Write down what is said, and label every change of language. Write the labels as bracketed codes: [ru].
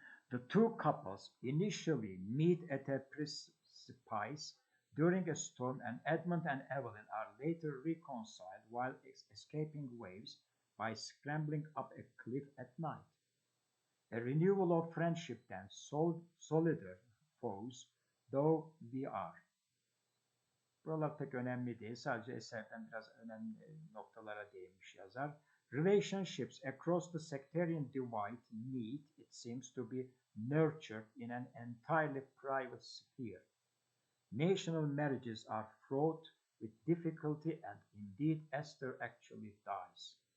[en] The two couples initially meet at a precipice during a storm, and Edmund and Evelyn are later reconciled while escaping waves by scrambling up a cliff at night. A renewal of friendship then, solider foes though we are. [tr] Buralar pek önemli değil. Sadece eserden biraz önemli noktalara değinmiş yazar. [en] Relationships across the sectarian divide need, it seems, to be nurtured in an entirely private sphere. National marriages are fraught with difficulty, and indeed Esther actually dies.